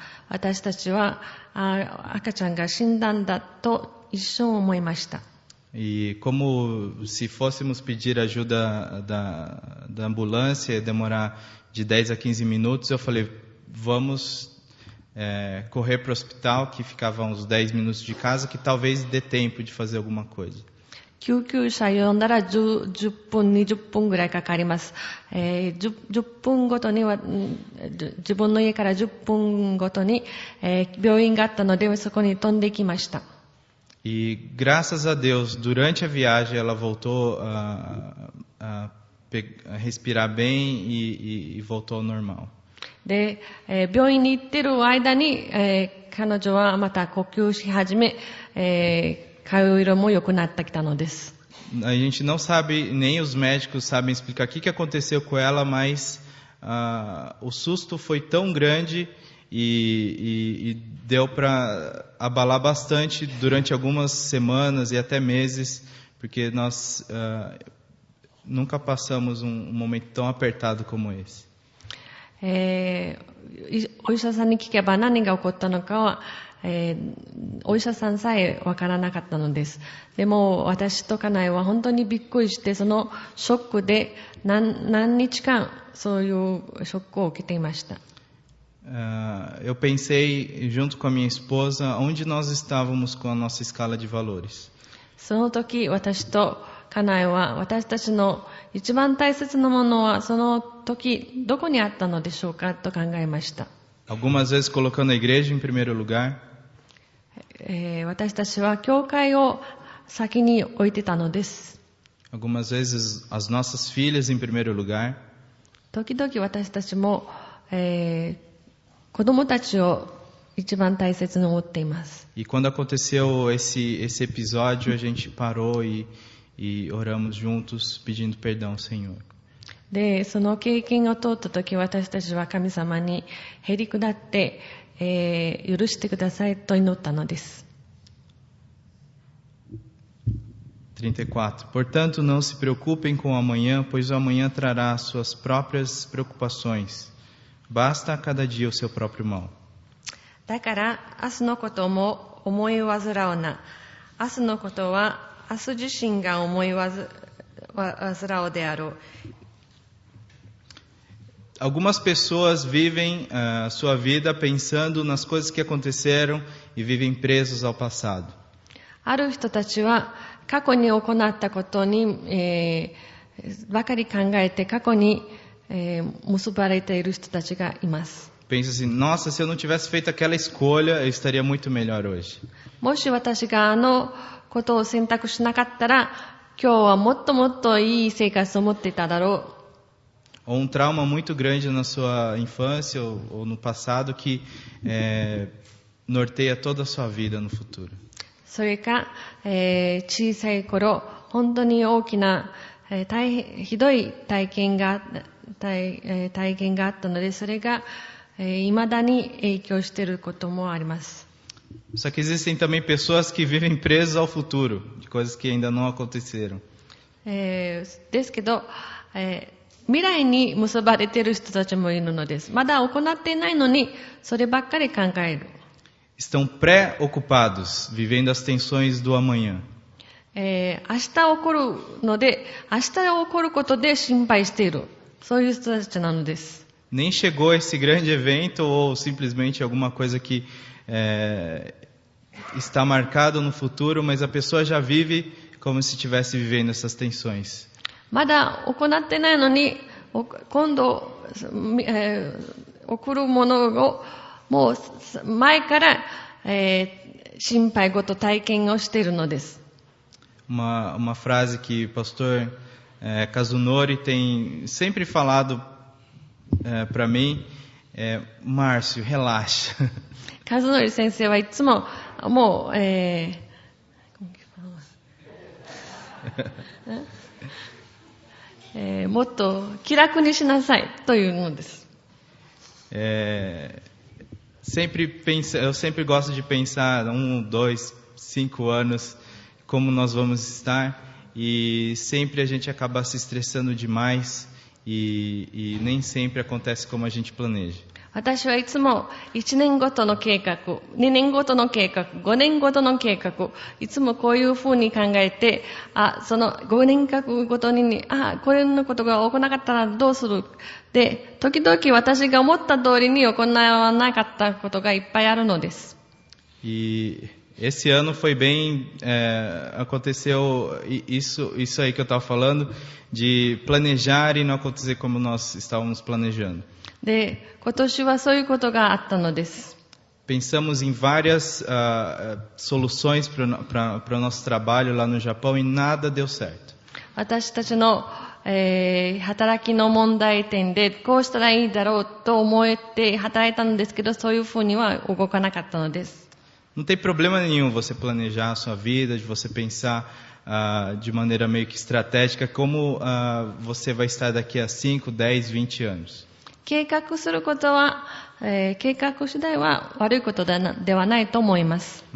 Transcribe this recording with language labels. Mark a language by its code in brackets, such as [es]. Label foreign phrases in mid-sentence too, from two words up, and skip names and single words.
[ja] 私たちは赤ちゃんが死んだんだと一瞬思いました。 [pt] E como se fôssemos pedir ajuda da ambulância, ia demorar de 10 a 15 minutos, eu falei, vamos correr para o hospital, que ficava a uns 10 minutos de casa, que talvez dê tempo de fazer alguma coisa. [ja] 救急車呼んだら 10分、20分ぐらいかかります。10分ごとには、自分の家から10分ごとに、病院があったので、そこに飛んできました。 [pt] E graças a Deus, durante a viagem ela voltou a respirar bem e voltou ao normal. [ja] で、病院に行ってる間に、彼女はまた呼吸し始め、顔色も良くなってきたのです。 [pt] A gente não sabe, nem os médicos sabem explicar o que aconteceu com ela, mas o susto foi tão grande e deu para abalar bastante durante algumas semanas e até meses, porque nós nunca passamos um momento tão apertado como esse. [ja] お医者さんに聞けば何が起こったのかは、お医者さんさえわからなかったのです。でも私と家内は本当にびっくりして、そのショックで何日間そういうショックを受けていました。 [pt] Eu pensei junto com a minha esposa onde nós estávamos com a nossa escala de valores. [ja] その時私と家内は私たちの一番大切なものはその時どこにあったのでしょうかと考えました。 [pt] Algumas vezes colocando a igreja em primeiro lugar. [ja] 私たちは教会を先に置いてたのです。 [pt] Algumas vezes as nossas filhas em primeiro lugar. [ja] 時々私たちも、子供たちを一番大切に思っています。 [pt] E quando aconteceu esse episódio, a gente parou e oramos juntos pedindo perdão ao Senhor. [ja] で、その経験を通った時、私たちは神様にへり下って、許してくださいと祈ったのです。 34. [pt] Portanto, não se preocupem com o amanhã, pois o amanhã trará as suas próprias preocupações. Basta a cada dia o seu próprio mal. [ja] だから明日のことも思い煩うな。明日のことは明日自身が思い煩うであろう。 [pt] Algumas pessoas vivem a sua vida pensando nas coisas que aconteceram e vivem presos ao passado. [ja] ある人たちは過去に行ったことに、ばかり考えて過去に、結ばれている人たちがいます。 [pt] Pensa assim, nossa, se eu não tivesse feito aquela escolha, eu estaria muito melhor hoje. [ja] もし私があのことを選択しなかったら、今日はもっともっといい生活を持っていただろう。 [pt] Ou trauma muito grande na sua infância ou no passado que norteia toda a sua vida no futuro. [ja] それか、小さい頃本当に大きな、ひどい体験があったので、それが、未だに影響していることもあります。 [pt] Só que existem também pessoas que vivem presas ao futuro, de coisas que ainda não aconteceram. [ja] ですけど、未来に結ばれている人たちもいるのです。まだ行っていないのに、そればっかり考える。 [pt] Estão pré-ocupados, vivendo as tensões do amanhã. [ja] 明日起こるので、明日起こることで心配している。そういう人たちなのです。 [pt] Nem chegou esse grande evento ou simplesmente alguma coisa que está marcado no futuro, mas a pessoa já vive como se estivesse vivendo essas tensões. [ja] まだ行ってないのに、今度、起こるものをもう前から、心配事体験をしているのです。 [pt] Uma frase que o pastor Kazunori tem sempre falado para mim é: Márcio, relaxa. [ja] カズノリ先生はいつももう、もっと気楽にしなさいというのです。 [pt] Eu sempre gosto de pensar 1, 2, 5 anos como nós vamos estar, e sempre a gente acaba se estressando demais e nem sempre acontece como a gente planeja. [ja] 私はいつも1年ごとの計画、2年ごとの計画、5年ごとの計画、いつもこういうふうに考えて、その5年間ごとに、これのことが起こらなかったらどうする。で、時々私が思った通りに行わなかったことがいっぱいあるのです。 [pt] E esse ano foi bem, aconteceu isso aí que eu estava falando, de planejar e não acontecer como nós estávamos planejando. [ja] で、今年はそういうことがあったのです。 [pt] Pensamos em várias soluções para o nosso trabalho lá no Japão e nada deu certo. [ja] 私たちの、働きの問題点でこうしたらいいだろうと思って働いたのですけど、そういうふうには動かなかったのです。 [pt] Não tem problema nenhum você planejar a sua vida, de você pensar de maneira meio que estratégica como você vai estar daqui a 5, 10, 20 anos. [ja] 計画することは、計画次第は悪いことではないと思います。